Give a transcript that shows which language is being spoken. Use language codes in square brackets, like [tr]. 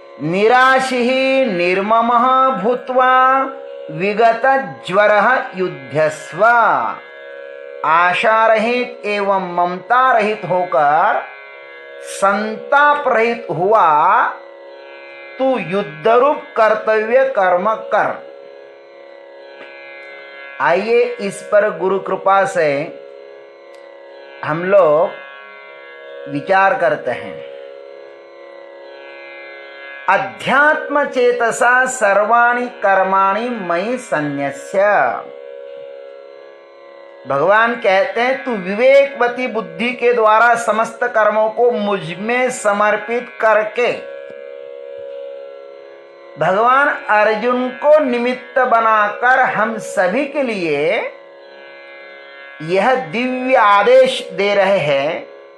[sa] निराशी निर्ममः भूत्वा विगत ज्वरः युध्यस्व, [hi] आशा रहित एवं ममता रहित होकर संताप रहित हुआ तू युद्ध रूप कर्तव्य कर्म कर। आइए इस पर गुरु कृपा से हम लोग विचार करते हैं। [sa] अध्यात्म चेतसा सर्वाणि कर्माणि मयि सन्न्यस्य। [hi] भगवान कहते हैं तू विवेकवती बुद्धि के द्वारा समस्त कर्मों को मुझ में समर्पित करके। भगवान अर्जुन को निमित्त बनाकर हम सभी के लिए यह दिव्य आदेश दे रहे हैं